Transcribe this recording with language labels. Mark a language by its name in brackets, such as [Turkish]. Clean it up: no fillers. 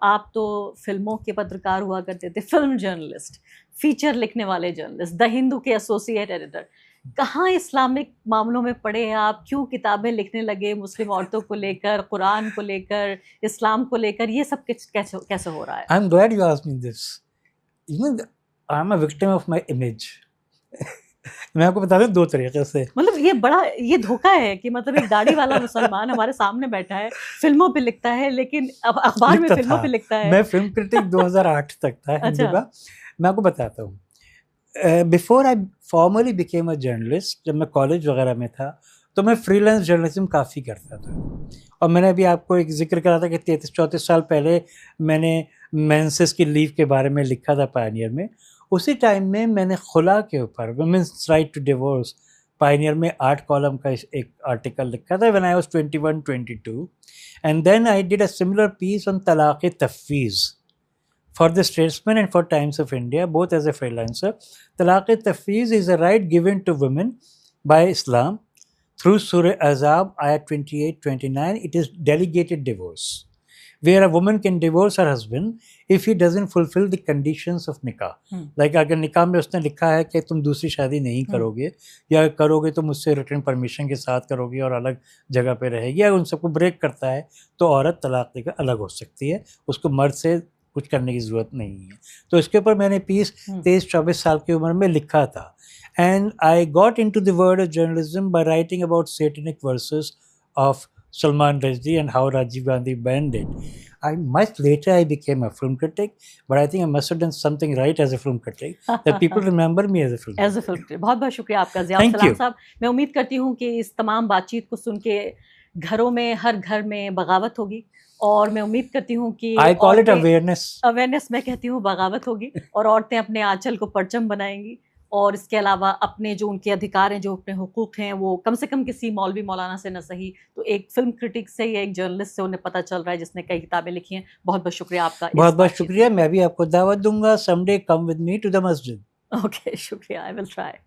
[Hindi] आप तो फिल्मों के पत्रकार हुआ करते थे, फिल्म जर्नलिस्ट, फीचर लिखने वाले जर्नलिस्ट, द हिंदू के एसोसिएट एडिटर. कहाँ इस्लामिक मामलों में पढ़े आप? क्यों किताबें लिखने लगे मुस्लिम औरतों को लेकर, कुरान को लेकर, इस्लाम को लेकर? ये सब कैसे हो रहा है? [English] I'm glad you asked me this. You know, I'm a victim of my image. [Hindi] मैं आपको बता दूं 2 तरीके से. मतलब ये धोखा है कि मतलब एक दाढ़ी वाला मुसलमान हमारे सामने बैठा है, फिल्मों पे लिखता है, लेकिन अब अखबार में फिल्मों पे लिखता है. मैं फिल्म क्रिटिक 2008 तक था हिंदी का. मैं आपको बताता हूँ. [English] before I formally became a journalist, [Hindi] जब मैं कॉलेज वगैरह में था तो मैं फ्रीलांस जर्नलिज्म काफ़ी करता था. और मैंने अभी आपको एक जिक्र करा था कि 33-34 साल पहले मैंने मेंसेस की लीव के बारे में लिखा था पायनियर में. उसी टाइम में मैंने खुला के ऊपर, [English] women's right to divorce, [Hindi] Pioneer में 8 कॉलम का एक आर्टिकल लिखा था [English] When I was 21-22. And then I did a similar piece on talaq tafweez for the Statesman and for Times of India, both as a freelancer. Talaq tafweez is a right given to women by Islam through Surah Azab, ayat 28-29. It is delegated divorce, where a woman can divorce her husband if he doesn't fulfill the conditions of nikah. [Hindi] Like अगर निकाह में उसने लिखा है कि तुम दूसरी शादी नहीं करोगे, या करोगे तो मुझसे रिटर्न परमिशन के साथ करोगे और अलग जगह पे रहेगी, या उन सबको ब्रेक करता है तो औरत तलाक देकर अलग हो सकती है. उसको मर्द से कुछ करने की ज़रूरत नहीं है. तो इसके ऊपर मैंने पीस 23-24 साल की उम्र में लिखा था. [English] And I got into the world of journalism by writing about Satanic Verses of Salman Rushdie and how Rajiv Gandhi banned it. Much later I became a film critic, but I think I must have done something right as a film critic that people remember me as a film critic. As a film critic. [Hindi] बहुत बहुत शुक्रिया आपका ज़िया सलाम साहब. मैं उम्मीद करती हूँ कि इस तमाम बातचीत को सुन के घरों में, हर घर में बगावत होगी, और मैं उम्मीद करती हूँ कि [English] I call it awareness. [Hindi] मैं कहती हूँ बगावत होगी, और औरतें अपने आंचल को परचम बनाएंगी, और इसके अलावा अपने जो उनके अधिकार हैं, जो अपने हुकूक हैं, वो कम से कम किसी मौलवी मौलाना से न सही तो एक फिल्म क्रिटिक से या एक जर्नलिस्ट से उन्हें पता चल रहा है जिसने कई किताबें लिखी हैं. बहुत बहुत शुक्रिया आपका. बहुत बहुत शुक्रिया. मैं भी आपको दावत दूंगा. [English] someday come with me to the masjid. Okay, शुक्रिया. I will try.